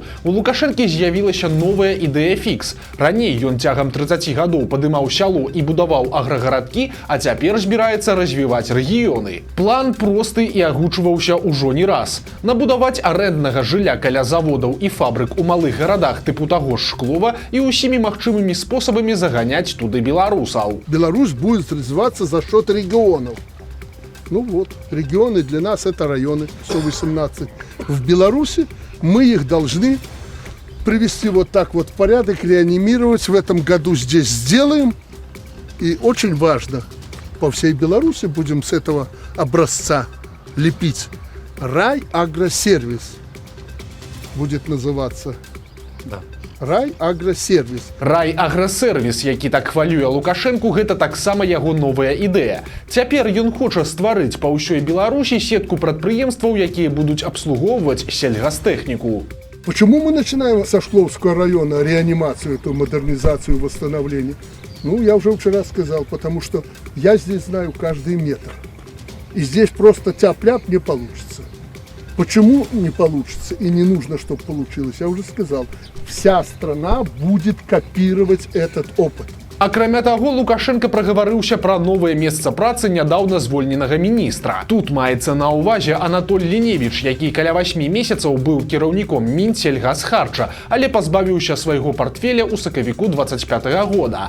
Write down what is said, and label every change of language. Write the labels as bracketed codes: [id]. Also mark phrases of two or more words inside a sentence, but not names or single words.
[be] У Лукашэнкі з'явілася новая ідэя фікс. Раней ён цягам 30 гадоў падымаў сяло і будаваў аграгарадкі, а цяпер збіраецца развіваць рэгіёны. План просты і агучваўся ўжо не раз. Набудаваць арэнднага жылля каля заводаў і фабрык у малых гарадах тыпу таго ж Шклова і ўсімі магчымымі спосабамі заганяць туды беларусаў. [ru] Беларусь будет развиваться за счет регионов. Ну вот, регионы для нас это районы 118. В Беларуси мы их должны привести вот так вот в порядок, реанимировать. В этом году здесь сделаем. И очень важно, по всей Беларуси будем с этого образца лепить. Райагросервис будет называться. Да. Райагросервис. [be] Райагросервис, які так хвалюе Лукашэнку, гэта таксама яго новая ідэя. Цяпер ён хоча стварыць па ўсёй Беларусі сетку прадпрыемстваў, якія будуць абслугоўваць сельгастэхніку. [ru] Почему мы начинаем со Шкловского района реанимацию, эту модернизацию, восстановление? Ну, я уже вчера сказал, потому что я здесь знаю каждый метр. И здесь просто тяп-ляп не получится. Почему не получится и не нужно, чтобы получилось? Я уже сказал, вся страна будет копировать этот опыт. [be] Акрамя таго, Лукашенко прагаварыўся пра новае месца працы нядаўна звольненага міністра. Тут маецца на ўвазе Анатоль Ліневіч, які каля 8 месяцаў быў кіраўніком Мінсельгасхарча, але пазбавіўся свайго партфеля ў сакавіку 25-го года.